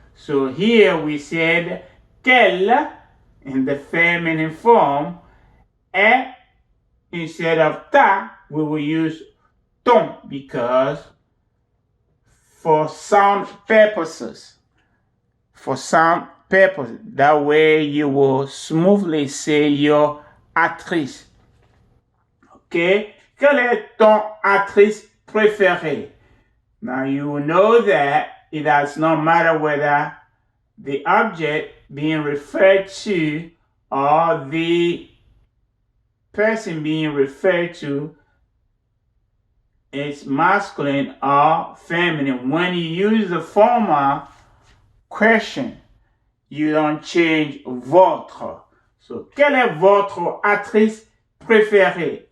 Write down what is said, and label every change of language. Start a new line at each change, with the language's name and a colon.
English: So here we said quelle in the feminine form, et instead of ta, we will use ton because for sound purposes. For sound purposes. That way you will smoothly say your actrice. Okay?
French: Quelle est ton actrice préférée?
English: Now you will know that it does not matter whether the object being referred to or the person being referred to is masculine or feminine. When you use the former question, you don't change votre.
French: So, quelle est votre actrice préférée?